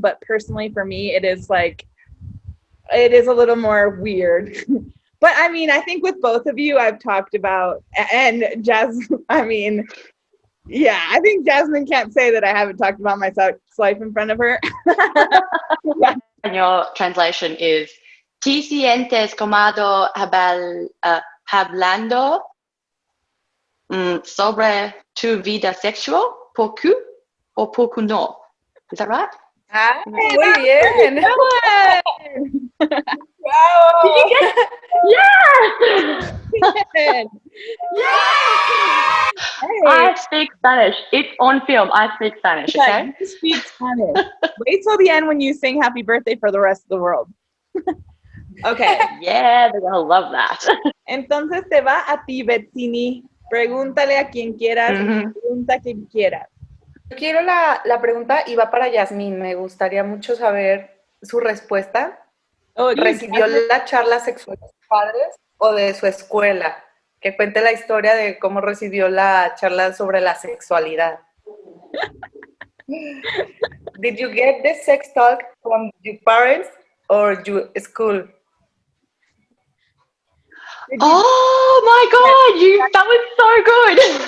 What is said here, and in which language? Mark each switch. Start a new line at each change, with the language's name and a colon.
English: But personally, for me, it is a little more weird. But I mean, I think with both of you, I've talked about, and Jasmine, I mean, yeah, I think Jasmine can't say that I haven't talked about my sex life in front of her. And your translation is
Spanish: ¿Te sientes cómodo hablando sobre tu vida sexual? ¿Por qué o por qué no?
English: Is that right?
Spanish: Ah, muy bien.
English: Good.
Spanish: ¡Bravo!
English: Yeah! Good. I speak Spanish. It's on film. I speak Spanish, Yeah, okay? you speak Spanish. Wait till the end when you sing happy birthday for the rest of the world. Okay. Yeah, they're going to love that.
Spanish: Entonces te va a ti, Betsini. Pregúntale a quien quieras, Mhm. pregunta a quien quieras. Quiero la pregunta y va para Yasmín. Me gustaría mucho saber su respuesta. Oh, ¿Recibió la charla sexual de sus padres o de su escuela? Que cuente la historia de cómo recibió la charla sobre la sexualidad.
English: Did you get the sex talk from your parents or your school? Oh my God, that was so good.